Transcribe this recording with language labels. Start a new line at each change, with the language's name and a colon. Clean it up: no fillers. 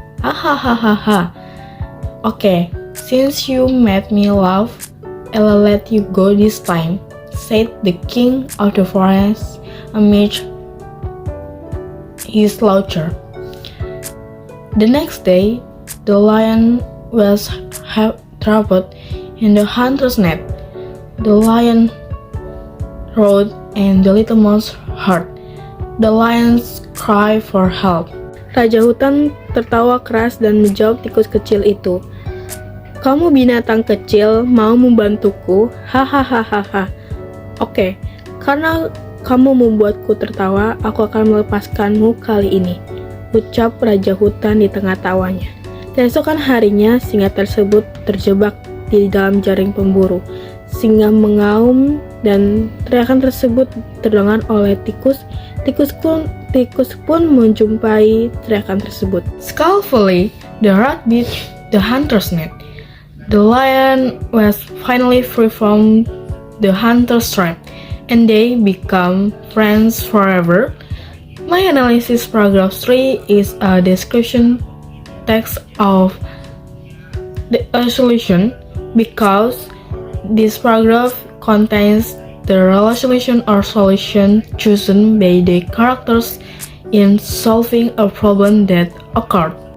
English: Ahahaha. Okay, since you made me laugh, I'll let you go this time," said the king of the forest amidst his laughter. The next day, the lion was trapped in the hunter's net. The lion roared and the little mouse heard the lion's cry for help.
Indonesian: Raja hutan tertawa keras dan menjawab tikus kecil itu, "Kamu binatang kecil mau membantuku? Hahaha. Oke, karena kamu membuatku tertawa, aku akan melepaskanmu kali ini," ucap Raja Hutan di tengah tawanya. Keesokan harinya, singa tersebut terjebak di dalam jaring pemburu. Singa mengaum dan teriakan tersebut terdengar oleh tikus. Tikus pun menjumpai teriakan tersebut.
English: Skillfully, the rat beat the hunter's net. The lion was finally free from the hunter's trap, and they become friends forever. My analysis paragraph 3 is a description text of the solution because this paragraph contains the resolution or solution chosen by the characters in solving a problem that occurred.